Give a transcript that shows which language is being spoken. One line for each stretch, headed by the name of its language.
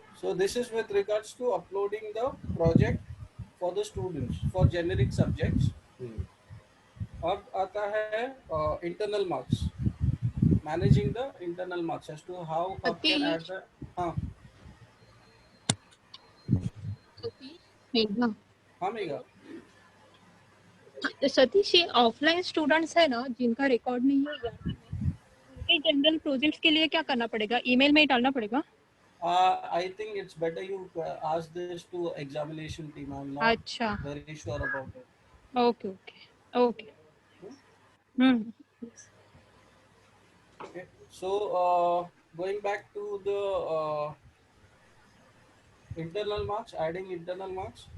English: So this is with regards to uploading the project for the students for generic subjects.
Hindi: अब आता है internal marks.
English: Managing the internal marks as to how hub can add the
Hindi: हाँ मेघना, हाँ mega. Satish ये offline students है ना जिनका रिकॉर्ड नहीं है यार, उनके जनरल प्रोजेक्ट्स के लिए क्या करना पड़ेगा? ईमेल में ही डालना पड़ेगा?
English: I think it's better you ask this to examination team. I'm not
Hindi: अच्छा,
English: very sure about it. Okay okay okay. Okay. So going back to the internal marks, adding internal marks.